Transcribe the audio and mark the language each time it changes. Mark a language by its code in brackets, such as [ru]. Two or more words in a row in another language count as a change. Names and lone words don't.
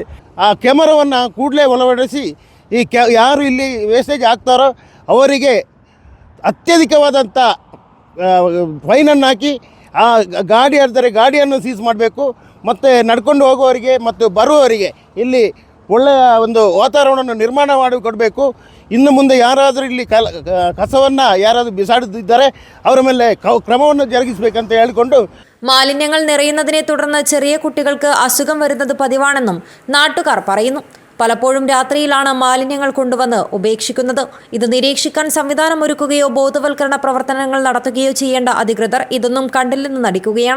[kn] ಆ ಕ್ಯಾಮರಾವನ್ನು ಕೂಡಲೇ ಒಳಪಡಿಸಿ ಈ ಯಾರು ಇಲ್ಲಿ ವೇಸ್ಟೇಜ್ ಆಗ್ತಾರೋ ಅವರಿಗೆ ಅತ್ಯಧಿಕವಾದಂಥ ಫೈನನ್ನು ಹಾಕಿ ಆ ಗಾಡಿ ಅಂದರೆ ಗಾಡಿಯನ್ನು ಸೀಸ್ ಮಾಡಬೇಕು. ಮತ್ತು ನಡ್ಕೊಂಡು ಹೋಗುವವರಿಗೆ ಮತ್ತು ಬರುವವರಿಗೆ ಇಲ್ಲಿ ಒಳ್ಳೆಯ ಒಂದು ವಾತಾವರಣವನ್ನು ನಿರ್ಮಾಣ ಮಾಡಿ ಕೊಡಬೇಕು. ಇನ್ನು ಮುಂದೆ ಯಾರಾದರೂ ಇಲ್ಲಿ ಕಸವನ್ನು ಯಾರಾದರೂ ಬಿಸಾಡುತ್ತಿದ್ದರೆ ಅವರ ಮೇಲೆ ಕ್ರಮವನ್ನು ಜರುಗಿಸಬೇಕಂತ ಹೇಳಿಕೊಂಡು [ml] മാലിന്യങ്ങൾ നിറയുന്നതിനെ തുടർന്ന് ചെറിയ കുട്ടികൾക്ക് അസുഖം വരുന്നത് പതിവാണെന്നും നാട്ടുകാർ പറയുന്നു. പലപ്പോഴും രാത്രിയിലാണ് മാലിന്യങ്ങൾ കൊണ്ടുവന്ന് ഉപേക്ഷിക്കുന്നത്. ഇത് നിരീക്ഷിക്കാൻ സംവിധാനം ഒരുക്കുകയോ ബോധവൽക്കരണ പ്രവർത്തനങ്ങൾ നടത്തുകയോ ചെയ്യേണ്ട അധികൃതർ ഇതൊന്നും കണ്ടില്ലെന്ന് നടിക്കുകയാണ്.